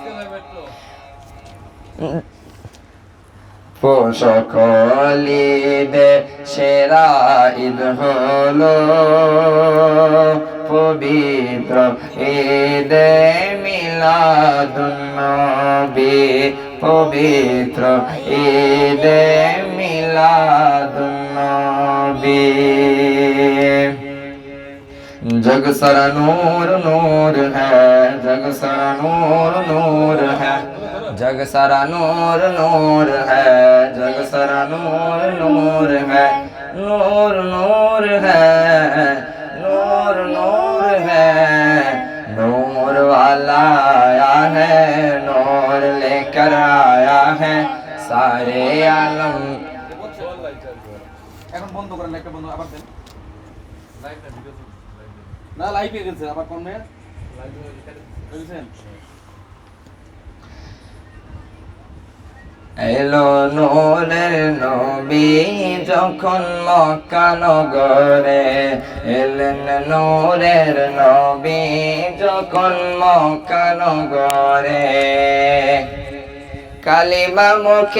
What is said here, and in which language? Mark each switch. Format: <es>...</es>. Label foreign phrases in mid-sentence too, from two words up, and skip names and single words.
<bn>সকল ঈদের সেরা ঈদ হলো পবিত্র ঈদে মিলাদুন নবী, পবিত্র ঈদে মিলাদুন নবী।</bn> <hi>जग सारा नूर नूर है, जग सारा नूर नूर है, जग सारा नूर नूर है, जग सारा नूर नूर है, नूर नूर है, नूर नूर है, नूर वाला आया है, नूर लेकर आया है सारे आलम।</hi> <bn>এখন বন্ধ করেন, একটা বন্ধ আবার দেন, লাইভটা ভিডিও না লাইভে গেছে আবার কোন মেয়ে লাইভে গেছেন। এলো নূরের নবী যখন মক্কা নগরে, এলেন নূরের নবী যখন মক্কা নগরে, কালিমা মুখে</bn>